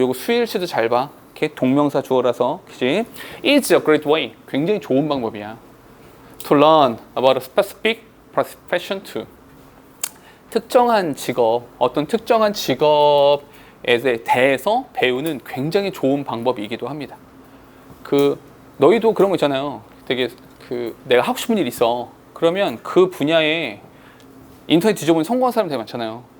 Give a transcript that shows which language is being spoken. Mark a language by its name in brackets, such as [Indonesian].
[Korean] 요거 수일치도 잘 봐. 이렇게 동명사 주어라서 그치? [English] It's a great way. [Korean] 굉장히 좋은 방법이야. [English] To learn about a specific profession too. [Korean] 특정한 직업, 어떤 특정한 직업에 대해서 배우는 굉장히 좋은 방법이기도 합니다. 너희도 그런 거 있잖아요. 되게 내가 하고 싶은 일 있어. 그러면 그 분야에 인터넷 뒤져보면 성공한 사람들 많잖아요.